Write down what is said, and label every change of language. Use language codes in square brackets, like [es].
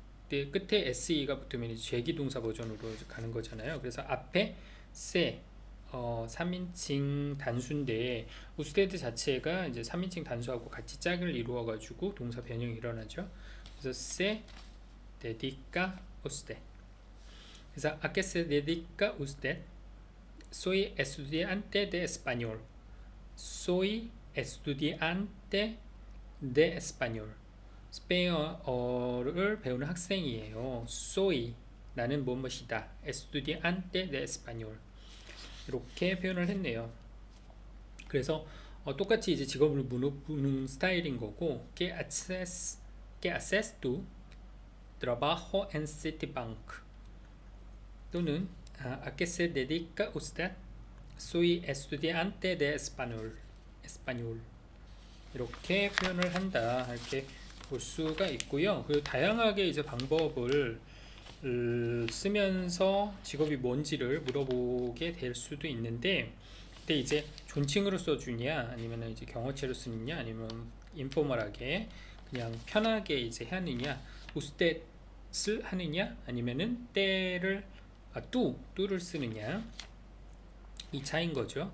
[ko] 끝에 se가 붙으면 이제 제기동사 버전으로 가는 거잖아요. 그래서 앞에 se 3인칭 단수인데 usted 자체가 이제 3인칭 단수하고 같이 짝을 이루어 가지고 동사 변형이 일어나죠. [es] 그래서 se dedica usted. 그래서 ¿a qué se dedica usted? Soy estudiante de español. Soy estudiante de español. [ko] 스페인어를 배우는 학생이에요. [es] Soy [ko] 나는 무엇이다. [es] Estudiante de español. [ko] 이렇게 표현을 했네요. 그래서 똑같이 이제 직업을 물어보는 스타일인 거고, [es] ¿Qué haces tú? Trabajo en Citibank. 또는 ¿A qué se dedica usted? Soy estudiante de español. [ko] 이렇게 표현을 한다. 이렇게 볼 수가 있고요. 그리고 다양하게 이제 방법을 쓰면서 직업이 뭔지를 물어보게 될 수도 있는데, 그때 이제 존칭으로 써주냐, 아니면 이제 경어체로 쓰느냐, 아니면 인포멀하게 그냥 편하게 이제 하느냐, 우스tet을 하느냐, 아니면은 때를 뚜를 쓰느냐, 이 차인 거죠.